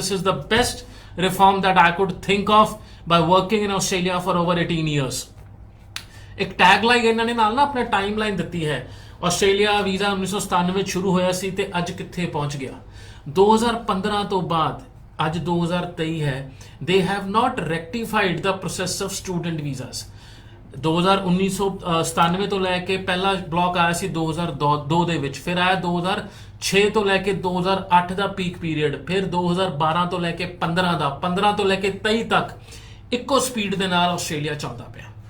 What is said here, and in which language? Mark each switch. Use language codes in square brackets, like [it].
[en] this is the best reform that I could think of by working in Australia for over 18 years। [pa] ਇੱਕ tagline ਇਹਨਾਂ ਨੇ ਨਾਲ ਨਾ ਆਪਣਾ ਟਾਈਮਲਾਈਨ ਦਿੱਤੀ ਹੈ। ਆਸਟ੍ਰੇਲੀਆ ਵੀਜ਼ਾ 1997 ਸ਼ੁਰੂ ਹੋਇਆ ਸੀ ਤੇ ਅੱਜ ਕਿੱਥੇ ਪਹੁੰਚ ਗਿਆ। 2015 ਤੋਂ ਬਾਅਦ ਅੱਜ 2023 ਹੈ। [en] they have not rectified the process of student visas। [pa] 1997 ਤੋਂ ਲੈ ਕੇ ਪਹਿਲਾ ਬਲੌਕ ਆਇਆ ਸੀ 2002 ਦੇ ਵਿੱਚ, ਫਿਰ ਆਇਆ 2006 ਤੋਂ ਲੈ ਕੇ 2008 ਦਾ ਪੀਕ ਪੀਰੀਅਡ, ਫਿਰ 2012 ਤੋਂ ਲੈ ਕੇ 15 ਦਾ, 15 ਤੋਂ ਲੈ ਕੇ 23 ਤੱਕ ਇੱਕੋ ਸਪੀਡ ਦੇ ਨਾਲ ਆਸਟ੍ਰੇਲੀਆ ਚੱਲਦਾ ਪਿਆ।